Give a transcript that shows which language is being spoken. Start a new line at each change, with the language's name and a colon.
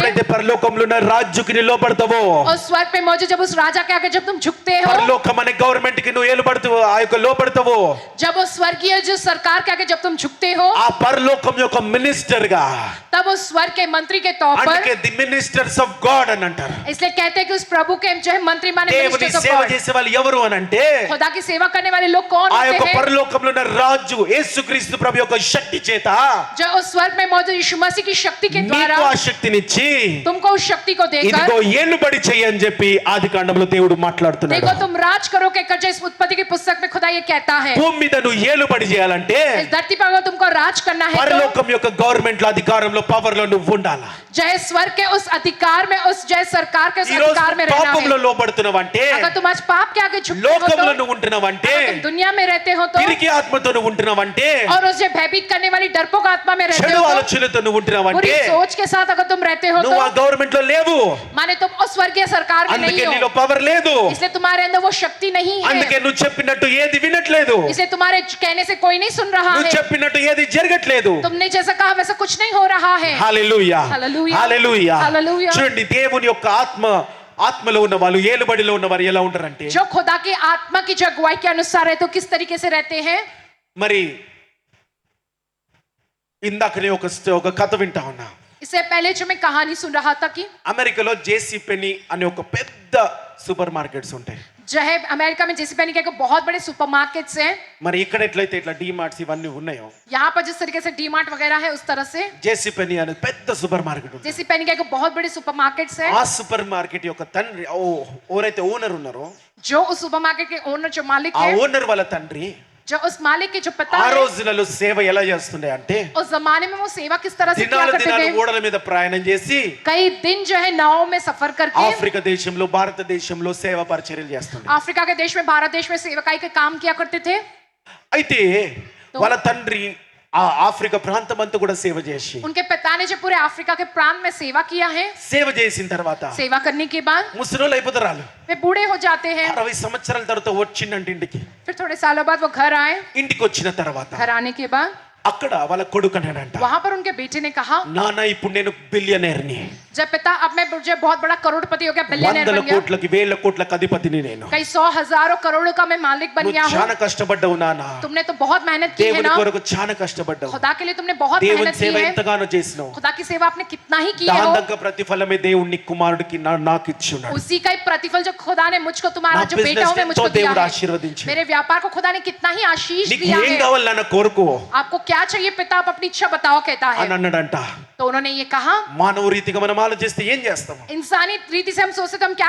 Telugu: ఎప్పుడైతే పరలోకంలో ఉన్న రాజుకి నిలబడతావో,
Hindi: और स्वर्ग में मौजूद जब उस राजा के आगे जब तुम झुकते हो,
Telugu: పరలోకం అనే గవర్నమెంట్ కి నువ్వు ఏలుబడతావు, ఆ యొక్క లోపడతావో,
Hindi: जब उस स्वर्गीय जो सरकार के आगे जब तुम झुकते हो,
Telugu: ఆ పరలోకం యొక్క మినిస్టర్ గా,
Hindi: तब उस स्वर्ग के मंत्री के तौर पर,
Telugu: అందుకే
English: the ministers of God
Telugu: అని అంటారు.
Hindi: इसलिए कहते हैं कि उस प्रभु के जो है मंत्री माने
Telugu: దేవుని
English: ministers of
Telugu: సేవ
English: God।
Telugu: చేసే వాళ్ళు ఎవరు అని అంటే
Hindi: खुदा की सेवा करने वाले लोग कौन
Telugu: ఆ యొక్క
Hindi: होते हैं?
Telugu: పరలోకంలో ఉన్న రాజు యేసుక్రీస్తు ప్రభు యొక్క శక్తి చేత
Hindi: जो उस स्वर्ग में मौजूद यीशु मसीह की शक्ति के द्वारा
Telugu: నీకు ఆ శక్తినిచ్చి
Hindi: तुमको उस शक्ति को देकर,
Telugu: ఇదిగో ఏలుబడి చెయ్యని చెప్పి ఆదికాండంలో దేవుడు మాట్లాడుతున్నాడు.
Hindi: देखो तुम राज करो के कर, जो इस उत्पत्ति की पुस्तक में खुदा ये कहता है,
Telugu: భూమి మీద నువ్వు ఏలుబడి చేయాలంటే
Hindi: इस धरती पर अगर तुमको राज करना है तो
Telugu: పరలోకం యొక్క గవర్నమెంట్ లో అధికారంలో పవర్ లో నువ్వు ఉండాలా.
Hindi: जय स्वर्ग के उस अधिकार में, उस जय सरकार के उस
Telugu: ఈ రోజు
Hindi: अधिकार में रहना
Telugu: పాపంలో
Hindi: है।
Telugu: లోబడుతున్నావంటే,
Hindi: अगर तुम आज पाप के आगे झुकते हो
Telugu: లోకంలో
Hindi: तो,
Telugu: నువ్వు ఉంటున్నావంటే,
Hindi: अगर तुम दुनिया में रहते हो तो,
Telugu: పిరికి ఆత్మతో నువ్వు ఉంటున్నావంటే,
Hindi: और उस जो भयभीत करने वाली डरपोक आत्मा में रहते
Telugu: చెడు
Hindi: हो तो,
Telugu: ఆలోచనలతో నువ్వు
Hindi: बुरी
Telugu: ఉంటున్నావంటే,
Hindi: सोच के साथ अगर तुम रहते हो
Telugu: నువ్వు ఆ
Hindi: तो
Telugu: గవర్నమెంట్ లో లేవు.
Hindi: माने तुम उस स्वर्गीय सरकार में
Telugu: అందుకే
Hindi: नहीं
Telugu: నీలో
Hindi: हो,
Telugu: పవర్ లేదు.
Hindi: इसलिए तुम्हारे अंदर वो शक्ति नहीं
Telugu: అందుకే
Hindi: है,
Telugu: నువ్వు చెప్పినట్టు ఏది వినట్లేదు,
Hindi: इसलिए तुम्हारे कहने से कोई नहीं सुन रहा
Telugu: నువ్వు
Hindi: है,
Telugu: చెప్పినట్టు ఏది జరగట్లేదు.
Hindi: तुमने जैसा कहा वैसा कुछ नहीं हो रहा है।
Telugu: హల్లెలూయా, హల్లెలూయా, హల్లెలూయా. హల్లెలూయా. చూడండి, దేవుని యొక్క ఆత్మలో ఉన్న వాళ్ళు, ఏలుబడిలో ఉన్న వారు ఎలా ఉంటారంటే,
Hindi: जो खुदा की आत्मा की जो अगुवाई के अनुसार है तो किस तरीके से रहते हैं।
Telugu: మరి ఇందాకనే ఒక కథ వింటా ఉన్నా.
Hindi: इससे पहले जो मैं कहानी सुन रहा था कि
Telugu: అమెరికాలో జేసీ పెనీ అనే ఒక పెద్ద సూపర్ మార్కెట్స్ ఉంటాయి.
Hindi: जो है अमेरिका में जेसी पेनी के बहुत बड़े सुपरमार्केट्स हैं।
Telugu: మరి ఇక్కడ ఎట్లయితే ఇట్లా డీమార్ట్స్ ఇవన్నీ ఉన్నాయో,
Hindi: यहाँ पर जिस तरीके से डी मार्ट वगैरह है उस तरह से
Telugu: జేసీ పెనీ అనే పెద్ద సూపర్ మార్కెట్ ఉంది.
Hindi: जेसी पेनी के बहुत बड़े सुपरमार्केट्स हैं।
Telugu: ఆ సూపర్ మార్కెట్ యొక్క తండ్రి, ఎవరైతే ఓనర్ ఉన్నారో,
Hindi: जो उस सुपरमार्केट के ओनर, जो मालिक
Telugu: ఆ
Hindi: है,
Telugu: ఓనర్ వాళ్ళ తండ్రి
Hindi: जो उस मालिक के जो पिता
Telugu: ఆ
Hindi: है,
Telugu: రోజులలో సేవ ఎలా చేస్తుండే అంటే,
Hindi: उस जमाने में वो सेवा किस तरह से किया
Telugu: దినాలు
Hindi: करते
Telugu: దినాలు
Hindi: थे।
Telugu: ఓడల మీద ప్రయాణం చేసి
Hindi: कई दिन जो है नाव में सफर करके
Telugu: ఆఫ్రికా దేశంలో, భారతదేశంలో సేవ పరిచర్యలు చేస్తుండే.
Hindi: अफ्रीका के देश में, भारत देश में सेवकाई के काम किया करते थे।
Telugu: అయితే వాళ్ళ తండ్రి ఆ ఆఫ్రికా ప్రాంతం అంతా కూడా సేవ చేసి,
Hindi: उनके पिता ने जो पूरे अफ्रीका के प्रांत में सेवा किया है,
Telugu: సేవ చేసిన తర్వాత
Hindi: सेवा करने के बाद
Telugu: ముసలోళ్ళు అయిపోతారు వాళ్ళు.
Hindi: वे बूढ़े हो जाते हैं।
Telugu: 60 సంవత్సరాల తర్వాత వచ్చిండంటే ఇంటికి.
Hindi: फिर थोड़े सालों बाद वो घर आए।
Telugu: ఇంటికి వచ్చిన తర్వాత
Hindi: घर आने के बाद
Telugu: అక్కడ వాళ్ళ కొడుకు అన్నాడంట,
Hindi: वहां पर उनके बेटे ने कहा,
Telugu: నాన్న ఇప్పుడు నేను బిలియనర్ని,
Hindi: जब पिता अब मैं जो बहुत बड़ा करोड़पति हो गया, बिलियनर
Telugu: వందల
Hindi: बन गया,
Telugu: కోట్లకి వేల కోట్లకి అధిపతిని నేను.
Hindi: कई 100 हजारों करोड़ों का मैं मालिक बन
Telugu: నువ్వు
Hindi: गया हूँ।
Telugu: చాలా కష్టపడ్డావు నాన్న,
Hindi: तुमने तो बहुत मेहनत की है
Telugu: దేవుని
Hindi: ना,
Telugu: కొరకు చాలా కష్టపడ్డావు,
Hindi: खुदा के लिए तुमने बहुत
Telugu: దేవుని
Hindi: मेहनत की
Telugu: సేవ
Hindi: है,
Telugu: ఎంతగానో చేసినావు,
Hindi: खुदा की सेवा आपने कितना ही की है
Telugu: దాని
Hindi: हो,
Telugu: దగ్గర ప్రతిఫలమే దేవుని కుమారుడికి నాకు ఇచ్చున్నాడు.
Hindi: उसी का ही प्रतिफल जो खुदा ने मुझको, तुम्हारा
Telugu: నా
Hindi: जो बेटा हो, मैं
Telugu: బిజినెస్
Hindi: मुझको
Telugu: ఎంతో
Hindi: दिया
Telugu: దేవుడు
Hindi: है।
Telugu: ఆశీర్వదించాడు.
Hindi: मेरे व्यापार को खुदा ने कितना ही आशीष
Telugu: నీకు
Hindi: दिया
Telugu: ఏం
Hindi: है।
Telugu: కావాలి నాన్న కోరుకో
Hindi: आपको क्या चाहिए पिता, आप अपनी इच्छा बताओ, कहता
Telugu: అని
Hindi: है।
Telugu: అన్నాడంట.
Hindi: तो उन्होंने ये कहा,
Telugu: మానవ రీతిగా మనం ఆలోచిస్తే ఏం చేస్తాం?
Hindi: इंसानी रीति से हम सोचते तो हम क्या